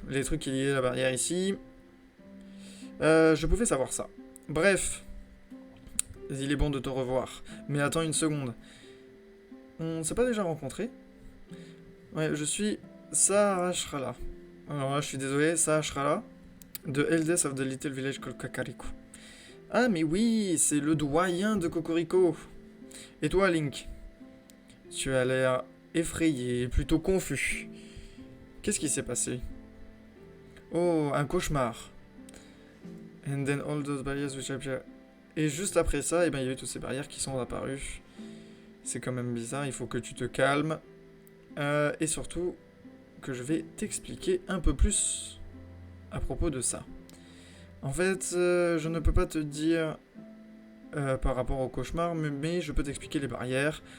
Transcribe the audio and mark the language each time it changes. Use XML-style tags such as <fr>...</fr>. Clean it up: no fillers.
<fr>Les trucs qui liaient la barrière ici... je pouvais savoir ça. Bref. Il est bon de te revoir. Mais attends une seconde. On s'est pas déjà rencontrés? Ouais, je suis Sahasrahla. Alors là, je suis désolé, Sahasrahla.</fr> <en>De Eldest of the Little Village called Kakariko.</en> <fr>Ah, mais oui, c'est le doyen de Cocorico. Et toi, Link? Tu as l'air effrayé, plutôt confus. Qu'est-ce qui s'est passé? Oh, un cauchemar.</fr> <en>And then all those barriers which appear...</en> <fr>Et juste après ça, eh ben, il y a eu toutes ces barrières qui sont apparues. C'est quand même bizarre, il faut que tu te calmes. Et surtout, que je vais t'expliquer un peu plus à propos de ça. En fait, je ne peux pas te dire par rapport au cauchemar, mais je peux t'expliquer les barrières.</fr>